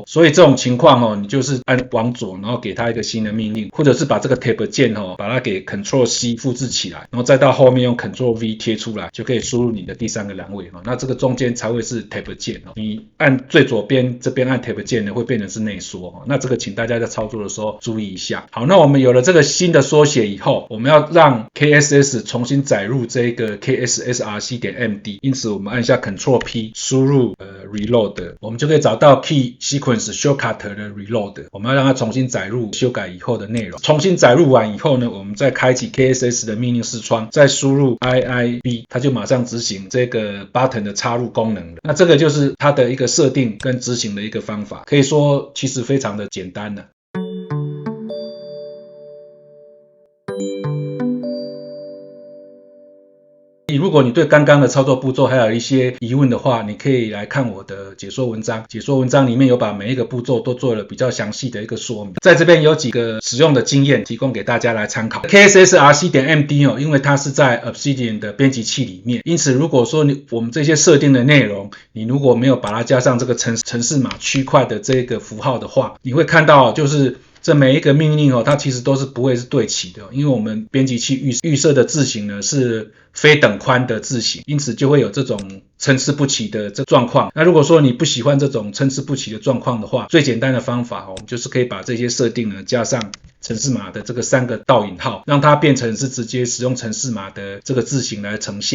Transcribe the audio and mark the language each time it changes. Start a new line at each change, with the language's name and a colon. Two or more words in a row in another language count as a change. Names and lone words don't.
Chinese: 所以這種情況你就是按往左，然後給它一個新的命令，或者是把這個 Tab 鍵把它給 Ctrl+C 複製起來，然後再到後面用 Ctrl+V 貼出來，就可以輸入你的第3個欄位那這個中間才會是 Tab 鍵你按最左邊這邊按 Tab 鍵呢，會變成是內縮那這個請大家在操作的時候注意一下。好，那我們有了這個新的縮寫以後，我們要讓 KSS 重新載入這個 KSSRC.MD，因此我們按下 Ctrl+P 輸入reload， 我們就可以找到 Key Sequence Shortcut 的 reload。我們要讓它重新載入修改以後的內容。重新載入完以後呢，我們再開啟 KSS 的命令視窗，再輸入 IIB， 它就馬上執行這個 button 的插入功能了。那這個就是它的一個設定跟執行的一個方法，可以說其實非常的簡單了。如果你對剛剛的操作步驟還有一些疑問的話，你可以來看我的解說文章。解說文章裡面有把每一個步驟都做了比較詳細的一個說明。在這邊有幾個使用的經驗提供給大家來參考。KSSRC.MD 因為它是在 Obsidian 的編輯器裡面，因此如果說我們這些設定的內容，你如果沒有把它加上這個程式碼區塊的這個符號的話，你會看到就是這每一個命令它其實都是不會是對齊的，因為我們編輯器預設的字型呢是非等寬的字型，因此就會有這種參差不齊的這狀況。那如果說你不喜歡這種參差不齊的狀況的話，最簡單的方法我們就是可以把這些設定呢加上程式碼的這個3個倒引號，讓它變成是直接使用程式碼的這個字型來呈現。